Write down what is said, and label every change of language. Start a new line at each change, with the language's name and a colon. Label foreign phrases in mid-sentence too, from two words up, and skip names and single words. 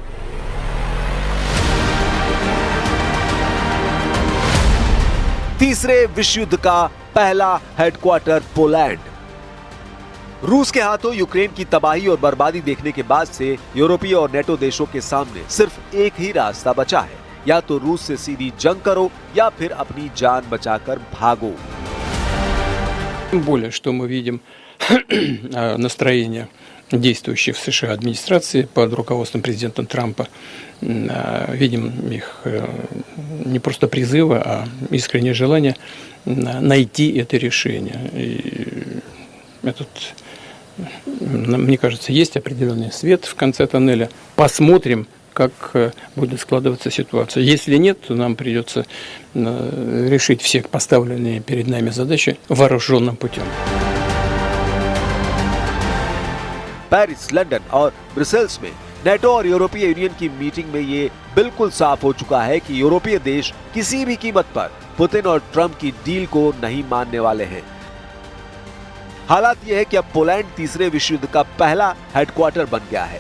Hindi: तीसरे विश्व युद्ध का पहला हेडक्वार्टर पोलैंड। रूस के हाथों यूक्रेन की तबाही और बर्बादी देखने के बाद से यूरोपीय और नेटो देशों के सामने सिर्फ एक ही रास्ता बचा है, या तो रूस से सीधी जंग करो या फिर अपनी जान बचाकर भागो।
Russian: Тем более, что мы видим настроение действующей в США администрации под руководством президента Трампа. Видим их не просто призывы, а искреннее желание найти это решение. И этот, мне кажется, есть определенный свет в конце тоннеля. Посмотрим, как будет складываться ситуация. Если нет, то нам придется решить все поставленные перед нами задачи вооруженным путем.
Hindi: पेरिस, लंदन और ब्रसेल्स में नेटो और यूरोपीय यूनियन की मीटिंग में ये बिल्कुल साफ हो चुका है कि यूरोपीय देश किसी भी कीमत पर पुतिन और ट्रंप की डील को नहीं मानने वाले हैं। हालात ये है कि अब पोलैंड तीसरे विश्व युद्ध का पहला हेडक्वार्टर बन गया है।